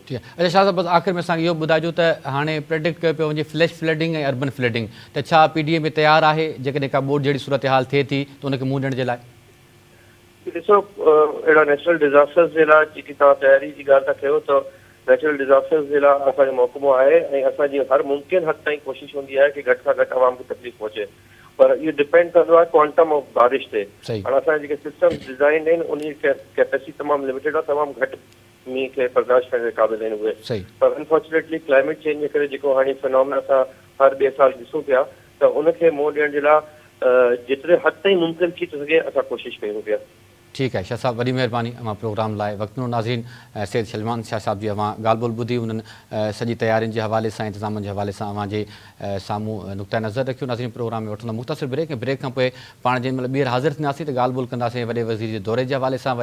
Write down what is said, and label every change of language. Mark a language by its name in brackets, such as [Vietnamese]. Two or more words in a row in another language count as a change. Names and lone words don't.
[Sindhi] अच्छा शाह साहब, बसि आख़िर में असांखे इहो ॿुधाइजो त हाणे प्रेडिक्ट कयो पियो वञे [English] flash flooding [Sindhi] ऐं [English] urban flooding, [Sindhi] त छा PDA में तयारु आहे जेकॾहिं का बोर्ड जहिड़ी सूरत हाल थिए थी त उनखे मुंहुं ॾियण जे लाइ? ॾिसो, अहिड़ा [English] natural disasters [Sindhi] जे लाइ जेकी तव्हां तयारी जी ॻाल्हि था कयो त [English] natural disasters [Sindhi] जे लाइ असांजो महकमो आहे ऐं असांजी हर मुमकिन हद ताईं कोशिशि हूंदी आहे कि घटि खां घटि आवाम खे तकलीफ़ पहुचे, पर इहो डिपेंड कंदो आहे [English] quantum of [Sindhi] बारिश ते। हाणे असांजा जेके [English] systems design [Sindhi] आहिनि उन जी कैपेसिटी तमामु लिमिटेड आहे, तमामु घटि मींहं खे बर्दाश्त करण जे क़ाबिल आहिनि उहे। पर [English] unfortunately climate change [Sindhi] जे करे जेको हाणे फिनोमेना असां हर ॿिए साल ॾिसूं पिया त उनखे मुंहुं ॾियण जे लाइ जेतिरे हद ताईं मुमकिन थी थो सघे असां कोशिशि कयूं पिया। [Urdu] ٹھیک ہے [Sindhi] शाह साहब, वॾी महिरबानी अवां प्रोग्राम लाइ वक़्तु नाज़रीन। सैयद सलमान शाह साहब जी अवां ॻाल्हि ॿोल ॿुधी, उन्हनि सॼी तयारियुनि जे हवाले सां, इंतज़ामनि जे हवाले सां अवां जे साम्हूं नुक़्ता नज़र रखियो। नाज़रीन, प्रोग्राम में वठंदा मुख़्तसिर ब्रेक, ऐं ब्रेक खां पोइ पाण जंहिं महिल ॿीहर हाज़िर थींदासीं त ॻाल्हि ॿोल कंदासीं वॾे वज़ीर जे दौरे जे हवाले सां।